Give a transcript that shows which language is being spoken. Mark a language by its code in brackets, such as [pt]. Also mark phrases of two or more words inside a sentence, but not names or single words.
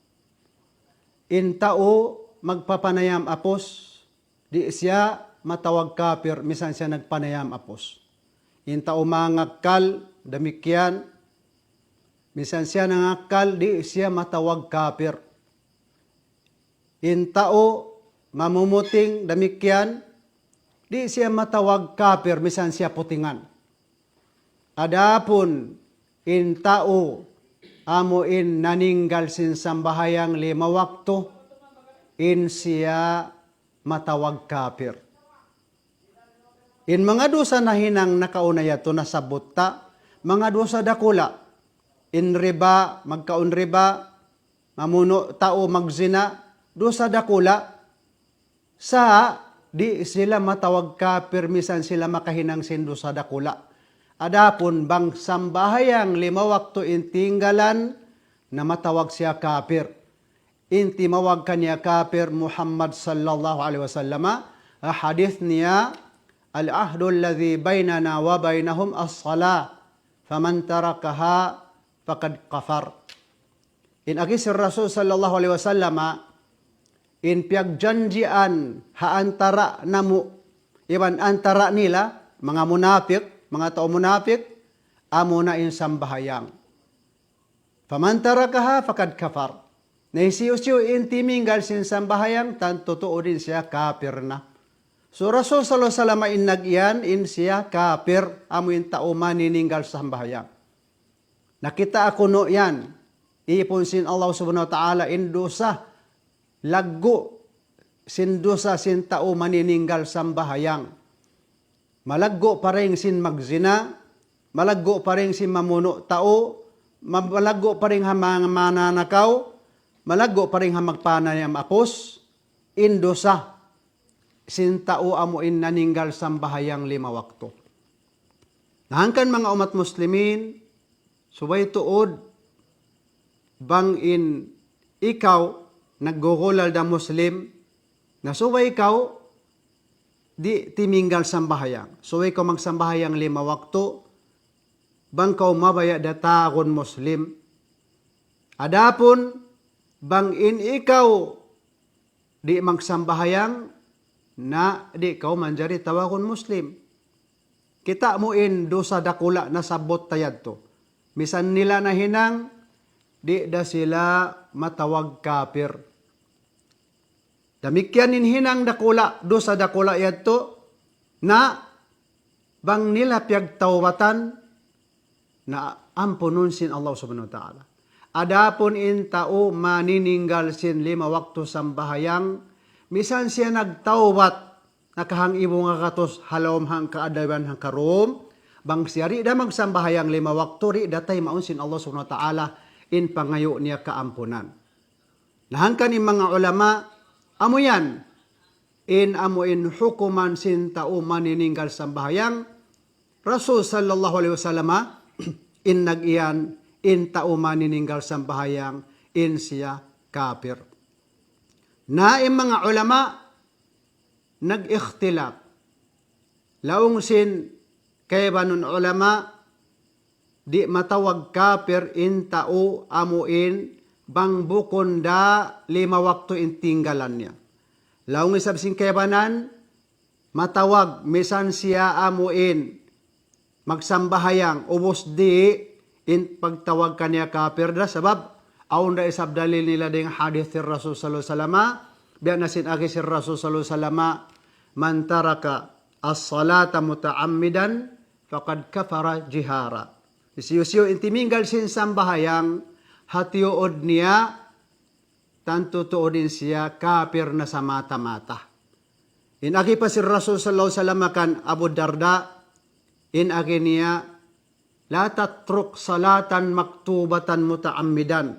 [tsg] Intao magpapanayam apos, di siya matawag kafir, misan siya nagpanayam apos. Intao mangakal, damikyan, misan siya nangakal, di siya matawag kafir. Intao mamumuting, damikyan, di siya matawag kafir, misan siya putingan. Adapun intao amuin naninggal sin sambahayang 5 wakto, in siya matawag kafir. In mga dosa na hinang nakauna yato na sabutta, mga dosa dakula, in riba, magkaon riba, mamuno tao magzina, dosa dakula, sa di sila matawag kafir, misan sila makahinang sin dosa dakula. Adapun bang sambahayang 5 wakto intinggalan na matawag siya kafir. Inti mawag kanya kafir Muhammad [ar] صلى الله عليه وسلم. [tsg] Hadith niya, [ar] العهد الذي بيننا وبينهم الصلاة فمن تركها فقد كفر. [tsg] In agis Rasul [ar] صلى الله عليه وسلم, [tsg] in piyagjanjian haantara namu, iban antara nila, mga munafik, mga tao munafik, amo na in sambahayang. [ar] فمن تركها فقد كفر. [tsg] Naisiyo-siyo in timinggal sin sambahayang, tan totoo din siya kafir na. So Rasul [ar] صلى الله عليه وسلم [tsg] in nagyan, in siya kafir, amo in tao manininggal sa sambahayang. Nakita ako no yan, ipon sin Allah [ar] سبحانه وتعالى [tsg] in dosa, laggo sin dosa sin tao manininggal sa sambahayang. Malaggo pa rin sin magzina, malaggo pa rin sin mamuno tao, malaggo pa rin hamang mananakaw, malaggo pa rin hamagpanayam apos, indosa, sin tao amuin naninggal sambahayang 5 wakto. Nahangkan mga umat muslimin, subay tuod, bang in ikaw, naggugulal da muslim, na subay ikaw, di timinggal sambahayang. So ikaw magsambahayang 5 wakto, bang kau mabaya datagon muslim. Adapun, bang in ikaw di magsambahayang, na di kau manjari tawagon muslim. Kita mo in dosa dakula na sabot tayad to. Misan nila na hinang, di da sila matawag kafir. Damikyan in hinang dakula, dosa dakula yadto, na bang nila piyagtawatan, na ampunon sin Allah [ar] سبحانه وتعالى. [tsg] Adapon in tao manininggal sin 5 wakto sambahayang, misan siya nagtawbat, nakahang ibo nga katos halom hang kaadawan hang karom, bang siya ri da magsambahayang 5 wakto, ri datay maun sin Allah [ar] سبحانه وتعالى, [tsg] in pangayo niya kaampunan. Nahangkan in mga ulama, amo yan, in amo in hukuman sin tao manininggal sambahayang, Rasul [ar] صلى الله عليه وسلم, [tsg] in nag-iyan, in tao manininggal sambahayang, in siya kafir. Na in mga ulama, nag-ikhtilaf. Laong sin kay banon ulama, di matawag kafir in tao amuin, bang bukon da 5 wakto intinggalan niya. Laong isab sing kebanan, matawag, misan siya amuin, magsambahayang, ubos di, in pagtawag kanya kafir da, sabab, aun da isab dalil nila ding hadith si Rasul [ar] صلى الله عليه وسلم, [tsg] biya nasin agi si Rasul [ar] صلى الله عليه وسلم, من ترك الصلاة متعمدا فقد كفر جهارا. [tsg] Isiyo-siyo intiminggal sin sambahayang, hatiyood niya, tanto tuodin siya kafir na sa mata-mata. In agi pa si Rasul [ar] صلى الله عليه وسلم [tsg] kan Abu Darda, in agi niya, [ar] لا تترك صلاة مكتوبة متعمدا.